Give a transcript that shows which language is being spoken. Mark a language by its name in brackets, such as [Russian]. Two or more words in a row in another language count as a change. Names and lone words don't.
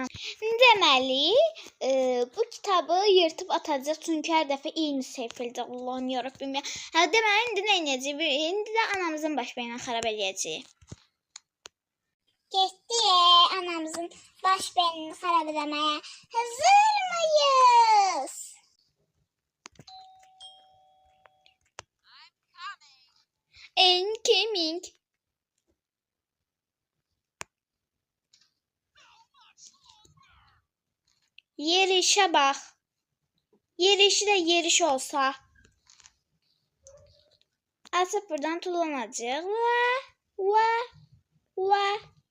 [Azerbaijani] Deməli, bu kitabı yırtıb atacaq çünki hər dəfə eyni səhifədə Allahım yarabbim ya. Hə deməli indi nə edəcəyik? İndi də anamızın baş beyni xarab eləyəcəyik. Getdi anamızın baş beynini xarab eləməyə. [Turkish] Hazır mıyız? Incoming. Yerişe bak. Yerişi de yeriş olsa. Atıp buradan tullanacak. Ve.